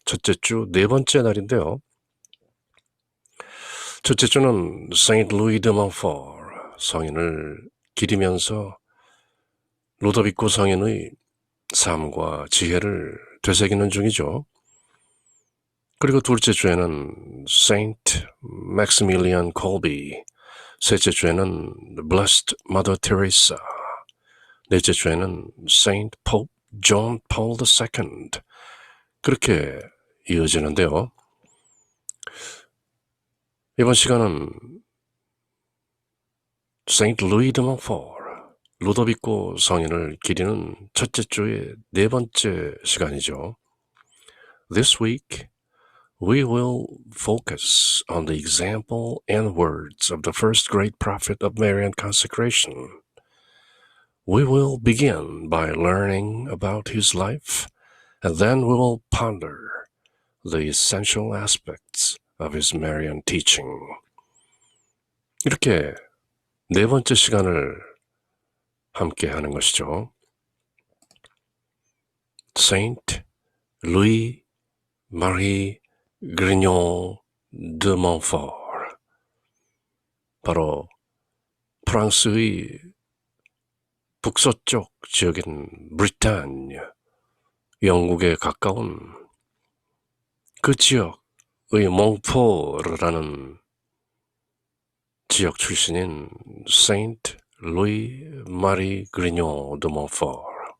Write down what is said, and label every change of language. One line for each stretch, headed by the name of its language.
Korean: 첫째 주 네 번째 날인데요. 첫째 주는 Saint Louis de Montfort 성인을 기리면서 루도비코 성인의 삶과 지혜를 되새기는 중이죠. 그리고 둘째 주에는 Saint Maximilian Kolbe, 셋째 주에는 Blessed Mother Teresa, 넷째 주에는 Saint Pope John Paul II, 그렇게 이어지는데요. 이번 시간은 Saint Louis de Montfort, 루도비코 성인을 기리는 첫째 주의 네 번째 시간이죠.
English: This week, we will focus on the example and words of the first great prophet of Marian consecration. We will begin by learning about his life, and then we will ponder the essential aspects of his Marian teaching.
Korean: 이렇게 네 번째 시간을 함께 하는 것이죠. Saint Louis Marie Grignon de Montfort, 바로 프랑스의 북서쪽 지역인 브리타뉴, 영국에 가까운 그 지역의 몽포르라는 지역 출신인 Saint Louis Marie Grignon de Montfort.